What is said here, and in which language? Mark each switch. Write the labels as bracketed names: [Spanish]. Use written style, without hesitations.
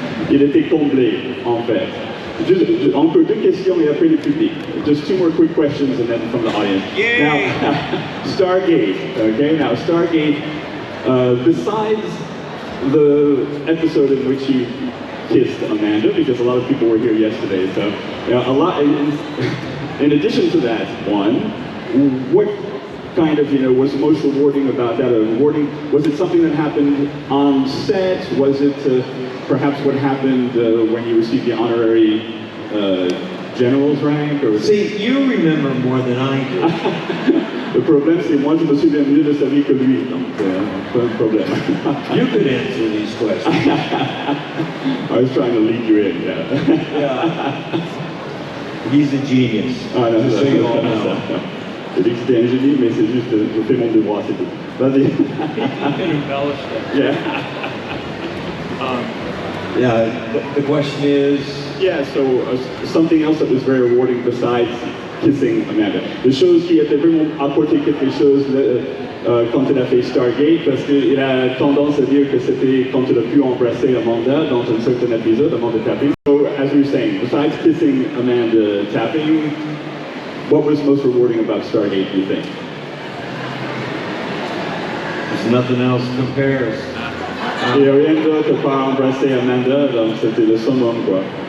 [French] Il était comblé, en fait. Encore deux questions et après le public. [English] Just two more quick questions and then from the audience. Yay! Now, Stargate, okay? Now, Stargate, besides the episode in which you kissed Amanda, because a lot of people were here yesterday, so a lot. In addition to that, one, what kind of, was most rewarding about that? Was it something that happened on set? Was it perhaps what happened when you received the honorary general's rank? Or... See, you remember more than I do. [French] Le problème, c'est moi, je me souviens mieux de sa vie que lui, donc pas de problème. [English] You could answer these questions. I was trying to lead you in, yeah. He's a genius. [French] Ah, non, [English] just so you all know. [French] J'ai dit que c'était un génie, mais c'est juste, je fais mon devoir, c'est tout. Vas-y. [English] You can embellish that. Yeah. Yeah, the question is... Yeah, so something else that was very rewarding besides kissing Amanda. [French] Des choses qui étaient vraiment apporté quelque chose quand il a fait Stargate, parce qu'il a tendance à dire que c'était quand il a pu embrasser Amanda dans un certain épisode, Amanda tapping. [English] So, as we were saying, besides kissing Amanda tapping, what was most rewarding about Stargate, do you think? There's nothing else compares. [French] Il n'y a rien d'autre à part embrasser Amanda, donc c'était le summum, quoi.